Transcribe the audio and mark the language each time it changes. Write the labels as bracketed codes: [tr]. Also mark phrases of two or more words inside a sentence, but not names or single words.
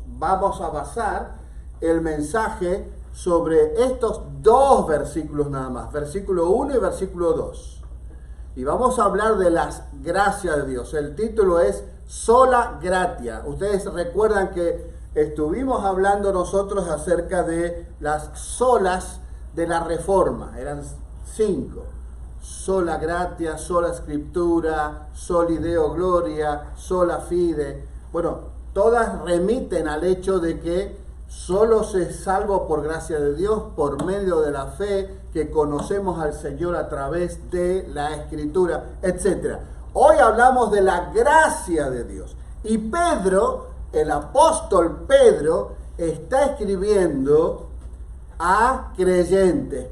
[es] Vamos a basar el mensaje sobre estos dos versículos nada más, versículo 1 y versículo 2. Y vamos a hablar de las gracias de Dios. El título es Sola Gratia. Ustedes recuerdan que estuvimos hablando nosotros acerca de las solas de la Reforma. Eran 5. [la] Sola Gratia, sola Escritura, soli Deo Gloria, sola Fide. [es] Bueno, todas remiten al hecho de que solo se salvo por gracia de Dios, por medio de la fe, que conocemos al Señor a través de la Escritura, etc. Hoy hablamos de la gracia de Dios. Y Pedro, el apóstol Pedro, está escribiendo a creyentes.